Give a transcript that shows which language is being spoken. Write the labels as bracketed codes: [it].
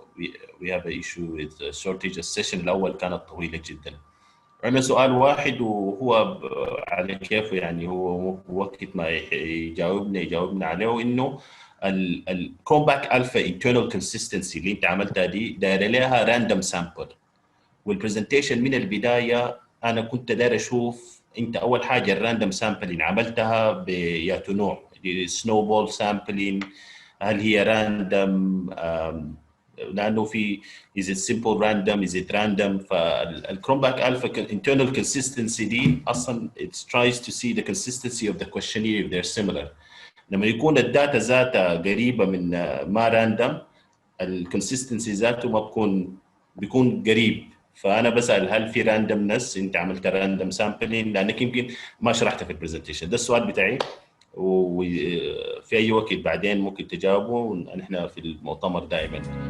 [en] we have an issue with the shortage. [ar] السيشن الأول كانت طويلة جدا. عندنا سؤال واحد وهو على كيفه، يعني هو وقت ما يجاوبنا عليه، إنه الكرومباك ألفا internal consistency اللي أنت عملتها دي داير لها راندوم سامبل، والبرزنتيشن من البداية أنا كنت داير أشوف أنت أول حاجة الراندوم سامبلين عملتها بياتو نوع سنوبول سامبلين، هل هي راندوم لانه في [en] is it simple random is it random. [ar] فالكرومباك الفا [en] internal consistency [ar] دي اصلا [en] it tries to see the consistency of the questionnaire if they're similar. [ar] لما يكون الداتا ذاتها قريبه من ما راندوم، الكونسستنسي ذاته ما بيكون قريب. فانا بسال هل في راندومنس، انت عملت راندوم سامبلين؟ لانك يمكن ما شرحتها في البرزنتيشن. ده السؤال بتاعي، وفي اي وقت بعدين ممكن تجاوبوا، نحن في المؤتمر دائما.